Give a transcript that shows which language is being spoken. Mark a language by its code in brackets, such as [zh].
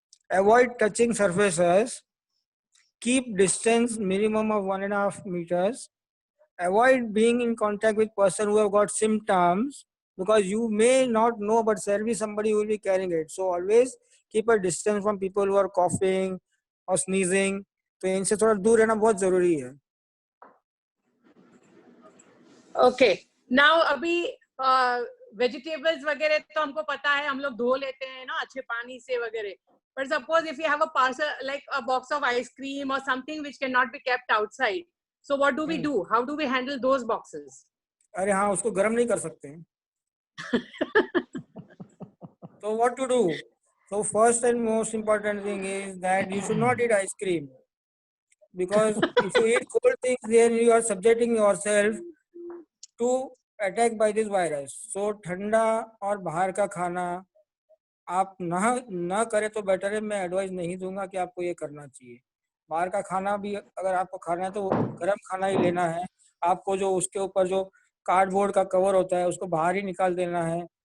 [en] Avoid touching surfaces. Keep distance minimum of 1.5 meters. Avoid being in contact with person who have got symptoms, because you may not know, but there will be somebody who will be carrying it. So always keep a distance from people who are coughing or sneezing. [hi] तो इनसे थोड़ा दूर रहना बहुत जरूरी है। [en] Okay. [hi] Now अभी vegetables वगैरह तो हमको पता है, हम लोग धो लेते हैं ना अच्छे पानी से वगैरह. [en] But suppose if you have a parcel like a box of ice cream or something which cannot be kept outside, so what do we do? How do we handle those boxes? [hi] अरे हाँ, उसको गर्म नहीं कर सकते हैं। [en] So what to do? So first and most important thing is that you should not eat ice cream, because if you eat cold things, then you are subjecting yourself to attack by this virus. [hi] So ठंडा और बाहर का खाना आप ना करें तो better है. मैं एडवाइस नहीं दूंगा कि आपको ये करना चाहिए. बाहर का खाना भी अगर आपको खाना है तो गर्म खाना ही लेना है. आपको जो उसके ऊपर जो कार्डबोर्ड का कवर होता है उसको बाहर ही निकाल देना है.